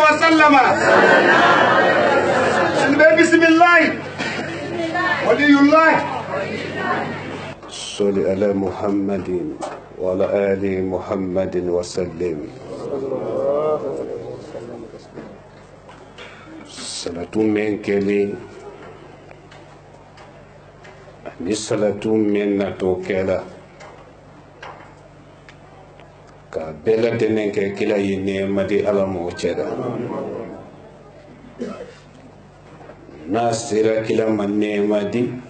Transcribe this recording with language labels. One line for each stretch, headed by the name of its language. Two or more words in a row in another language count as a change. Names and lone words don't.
Arabic: وسلم بسم الله ولي الله صل على محمد وعلى آل محمد وسلم صلاة من كلي
Bambara: ni salatu min na to kɛla ka bɛɛ lajɛlen kɛ kila ye nɛɛma di ala ma o cɛla n'a sera kila ma nɛɛma di